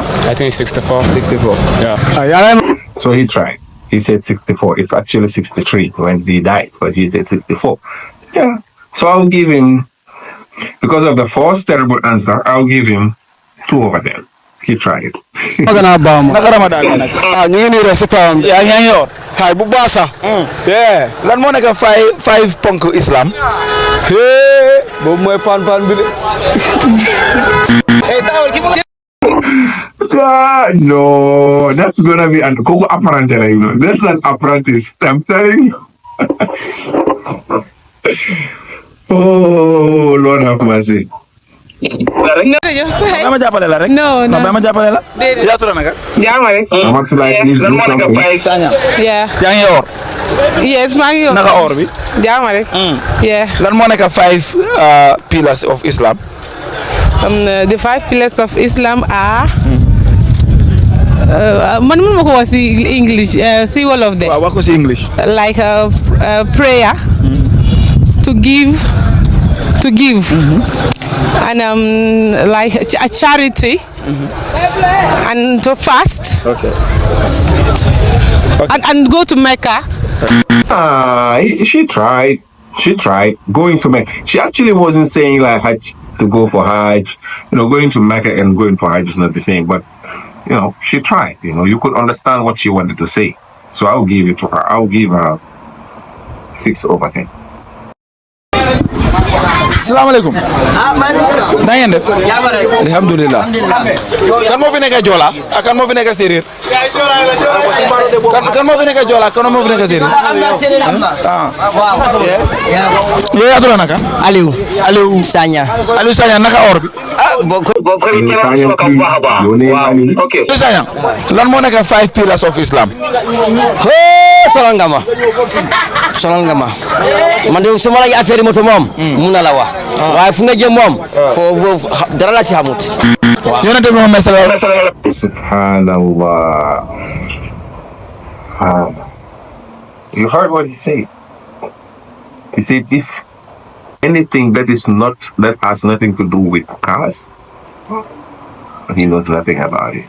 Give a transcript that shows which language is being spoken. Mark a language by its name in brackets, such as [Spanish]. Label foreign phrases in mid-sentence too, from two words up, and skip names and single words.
[English] I think 64. 64. Yeah. So he tried. He said 64. It's actually 63 when he died, but he said 64. Yeah. So I'll give him, because of the first terrible answer, I'll give him 2 over them. He tried. [Wolof] Naka Ramadan nag. ñu ngi nii rek si kawam. yaa ngi yor. Xay bu baax sax. [English] Yeah. [Wolof] Lan moo nekk five ponk Islam. Boobu mooy pan bi de. [English] No, that's gonna be an Coco apprentice, you know. That's an apprentice. I'm telling you. Oh, Lord have mercy. [Wolof] Dama jàppale la rek. [English] No. [Wolof] Dama jàppale la. yaa tudd naka. [English] I want to like please do something. Yeah. [Wolof] yaa ngi yor. Yes, maa ngi yor. Naka or bi. Jaama rek. Yeah. Lan moo nekk 5 [English] pillars of Islam. The 5 pillars of Islam are. [Wolof] Man mënuma ko wax si English si wolof de. waaw wax ko si English. [English] Like prayer. To give. And like a charity. And to fast. Okay. And go to Mecca. She tried. Going to Mecca. She actually wasn't saying like Hajj to go for Hajj. You know, going to Mecca and going for Hajj is not the same. But, you know, she tried. You know, you could understand what she wanted to say. So I'll give it to her. I'll give her 6 over 10. [Wolof] Salaamaaleykum. na ngeen def. [Arabic] alhamdulilah. [Wolof] kan moo fi nekk Joola ak kan moo fi nekk Séeréer. kan moo fi nekk Joola kan moo fi nekk Séeréer. yow yaa tudd naka. Aliou Sagna. Aliou Sagna naka or bi. Aliou Sagna lan moo nekk 5 pillars of Islam. Solal nga ma man de su ma la affaire moto moom mun na la wax waaye fu nga jëm moom foofu dara la ci xamut. Yonent bi [Arabic] Muhammad sallallahu alaihi wasallam. [English] Subhanallah. You heard what he said. He said if anything that has nothing to do with cars, he knows nothing about it.